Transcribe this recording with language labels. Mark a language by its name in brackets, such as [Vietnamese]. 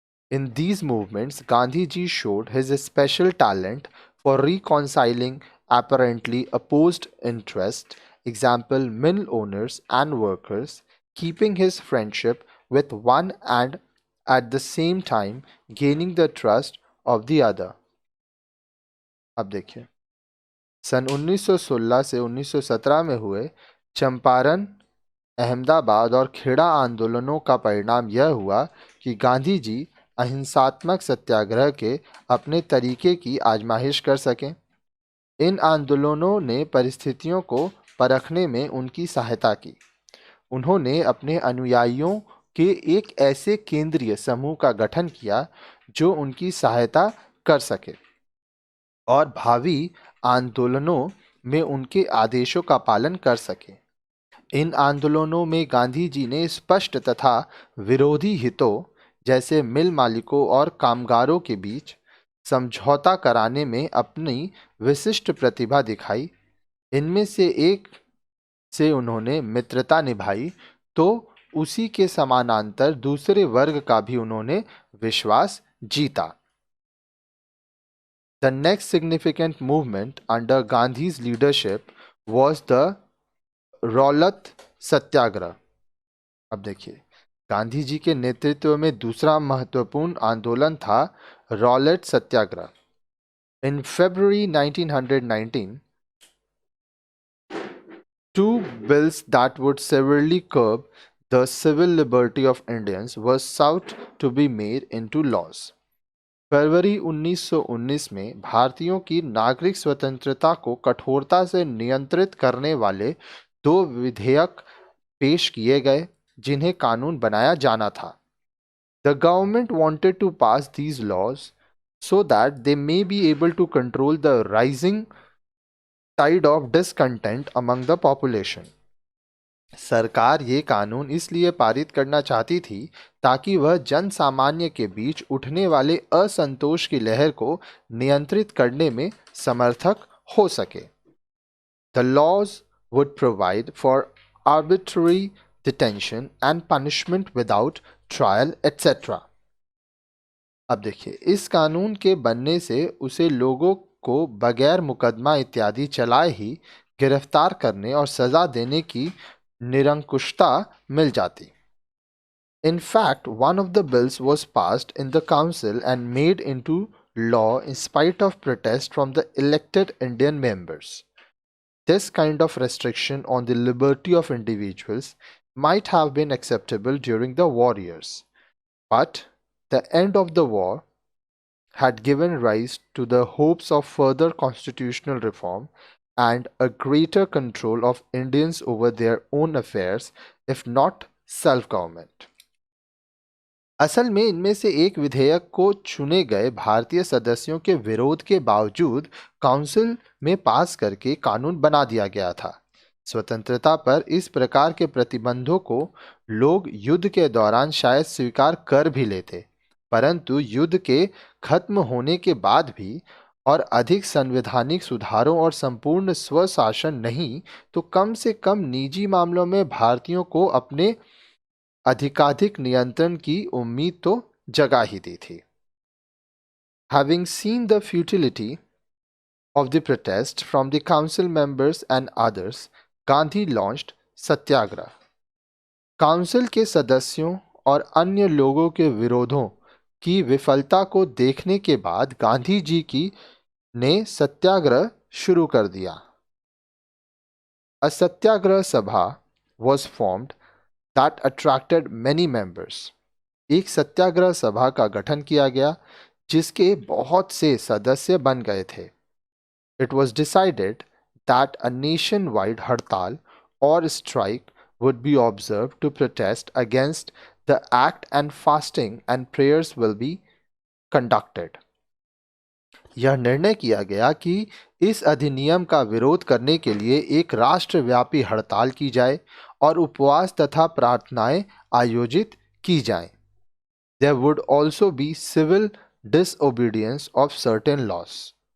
[English] In these movements, Gandhiji showed his special talent for reconciling apparently opposed interests, example mill owners and workers, keeping his friendship with one and at the same time gaining the trust of the other. [Hindi] अब देखिए, सन 1916 से 1917 में हुए चंपारण, अहमदाबाद और खेड़ा आंदोलनों का परिणाम यह हुआ कि गांधी जी अहिंसात्मक सत्याग्रह के अपने तरीके की आजमाइश कर सकें। इन आंदोलनों ने परिस्थितियों को परखने में उनकी सहायता की। उन्होंने अपने अनुयायियों के एक ऐसे केंद्रीय समूह का गठन किया जो उनकी सहायता कर सके और भावी आंदोलनों में उनके आदेशों का पालन कर सके। इन आंदोलनों में गांधी जी ने स्पष्ट तथा विरोधी हितों जैसे मिल मालिकों और कामगारों के बीच समझौता कराने में अपनी विशिष्ट प्रतिभा दिखाई। इनमें से एक से उन्होंने मित्रता निभाई तो उसी के समानांतर दूसरे वर्ग का भी उन्होंने विश्वास जीता। [English] The next significant movement under Gandhi's leadership was the Rowlatt satyagraha. [Hindi] अब देखिए, गांधी जी के नेतृत्व में दूसरा महत्वपूर्ण आंदोलन था Rowlatt Satyagraha. [English] In February 1919, two bills that would severely curb the civil liberty of Indians were sought to be made into laws. [Hindi] फरवरी 1919 में भारतीयों की नागरिक स्वतंत्रता को कठोरता से नियंत्रित करने वाले दो विधेयक पेश किए गए जिन्हें कानून बनाया जाना था। [English] The government wanted to pass these laws so that they may be able to control the rising tide of discontent among the population. [Hindi] सरकार ये कानून इसलिए पारित करना चाहती थी ताकि वह जन सामान्य के बीच उठने वाले असंतोष की लहर को नियंत्रित करने में समर्थक हो सके। [English] The laws would provide for arbitrary detention and punishment without trial, etc. [Hindi] अब देखिए, इस कानून के बनने से उसे लोगों को बगैर मुकदमा इत्यादि चलाए ही गिरफ्तार करने और सजा देने की निरंकुशता मिल जाती। [English] In fact, one of the bills was passed in the council and made into law in spite of protest from the elected Indian members. This kind of restriction on the liberty of individuals might have been acceptable during the war years, but the end of the war had given rise to the hopes of further constitutional reform and a greater control of Indians over their own affairs, if not self government. [Hindi] असल में इनमें से एक विधेयक को चुने गए भारतीय सदस्यों के विरोध के बावजूद काउंसिल में पास करके कानून बना दिया गया था। स्वतंत्रता पर इस प्रकार के प्रतिबंधों को लोग युद्ध के दौरान शायद स्वीकार कर भी लेते, परंतु युद्ध के खत्म होने के बाद भी और अधिक संवैधानिक सुधारों और संपूर्ण स्वशासन नहीं तो कम से कम निजी मामलों में भारतीयों को अपने अधिकाधिक नियंत्रण की उम्मीद तो जगा ही दी थी। [English] Having seen the futility of the protest from the council members and others, Gandhi launched satyagraha. [Hindi] Council के सदस्यों और अन्य लोगों के विरोधों की विफलता को देखने के बाद गांधी जी की ने सत्याग्रह शुरू कर दिया। [English] A satyagraha sabha was formed that attracted many members. [Hindi] एक सत्याग्रह सभा का गठन किया गया जिसके बहुत से सदस्य बन गए थे। [English] It was decided that a nationwide hartal or strike would be observed to protest against the act and fasting and prayers will be conducted. [Hindi] यह निर्णय किया गया कि इस अधिनियम का विरोध करने के लिए एक राष्ट्रव्यापी हड़ताल की जाए और उपवास तथा प्रार्थनाएं आयोजित की जाएं। [English] There would also be civil disobedience of certain laws.